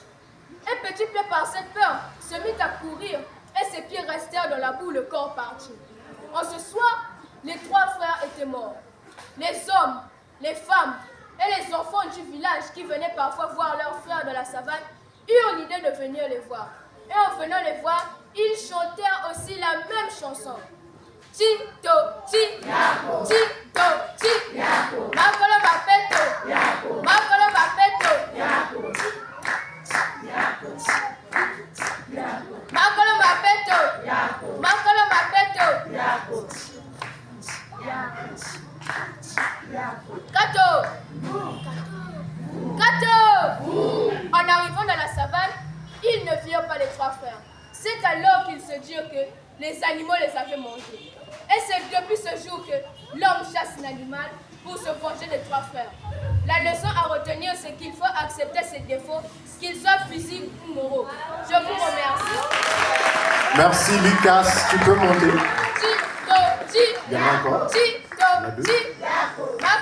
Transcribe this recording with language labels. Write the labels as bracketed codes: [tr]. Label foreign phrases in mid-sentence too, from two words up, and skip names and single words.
[fr] Et Petit Pied par cette peur se mit à courir et ses pieds restèrent dans la boue, le corps parti. En ce soir, les 3 frères étaient morts. Les hommes, les femmes et les enfants du village qui venaient parfois voir leurs frères dans la savane eurent l'idée de venir les voir. Et en venant les voir, ils chantèrent aussi la même chanson. [ln] Ti-to, Ti, Yako. Ti-to, Ti, Yako. Makolo Mapeto, Yako. Makolo Mapeto, Yako. Yako. Makolo Mapeto, Yako. Makolo Mapeto, Yako. Kato. Kato. [fr] En arrivant dans la savane, ils ne virent pas les 3 frères. C'est alors qu'ils se dirent que les animaux les avaient mangés. Et c'est depuis ce jour que l'homme chasse l'animal pour se venger des 3 frères. La leçon à retenir, c'est qu'il faut accepter ses défauts, qu'ils soient physiques ou moraux. Je vous remercie. Merci Lucas, tu peux monter. [ln] Ti-to, Ti. [fr] Il y en a encore. [ln] Ti-to, [fr] Il y en a 2. [ln] Ti.